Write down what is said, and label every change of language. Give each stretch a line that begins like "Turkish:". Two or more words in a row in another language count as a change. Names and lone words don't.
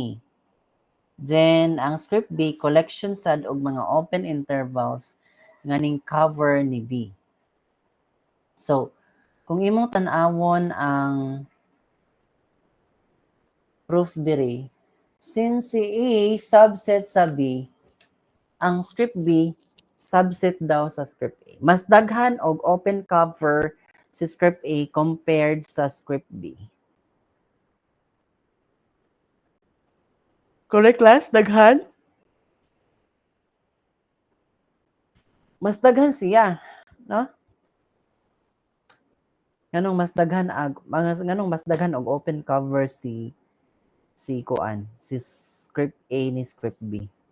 Cebuano: Then ang script B collection sad og mga
English: open intervals
Cebuano: nga ning cover ni B. So, kung imong tan-awon ang proof diri, since si A subset sa B, ang script B subset daw sa script A. Mas daghan og
English: open cover
Cebuano: si script A compared sa script B.
English: Correct, class?
Cebuano: Daghan? Mas daghan siya, no? Nganong mas daghan og
English: open cover
Cebuano: si kuan, si script A ni script B.